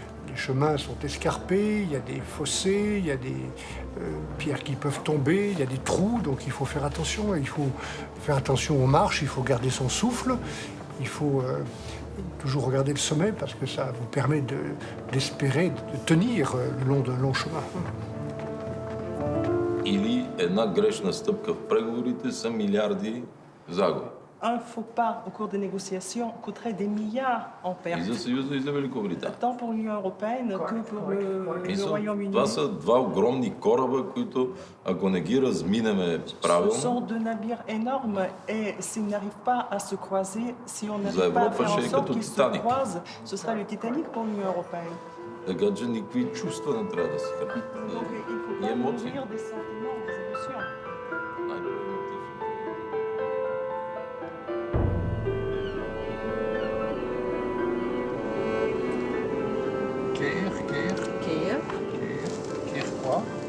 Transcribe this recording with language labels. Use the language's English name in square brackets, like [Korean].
[French] Les chemins sont escarpés, il y a des fossés, il y a des pierres qui peuvent tomber, il y a des trous, donc il faut faire attention. Il faut faire attention aux marches, il faut garder son souffle, il faut toujours regarder le sommet parce que ça vous permet d'espérer, de tenir le long d'un long chemin. [Bulgarian] Или една грешна стъпка в преговорите са милиарди загуби. [French] Un faux pas au cours des négociations coûterait des milliards en pertes. [Bulgarian] И за Съюза, и за Великобритания. [French] Tant pour l'Union européenne que pour le Royaume-Uni. [Bulgarian] Това са два огромни кораба, които ако не ги разминеме правилно, [French] Ce sont deux navires énormes et s'ils n'arrivent pas à se croiser, si on n'arrive pas à faire en sorte qu'ils se croisent, ce sera le Titanic pour l'Union européenne. [Bulgarian] Така че никакви чувства не трябва да се хранят. [French] Donc il ne faut pas nourrir des sentiments, des émotions. Keer quoi?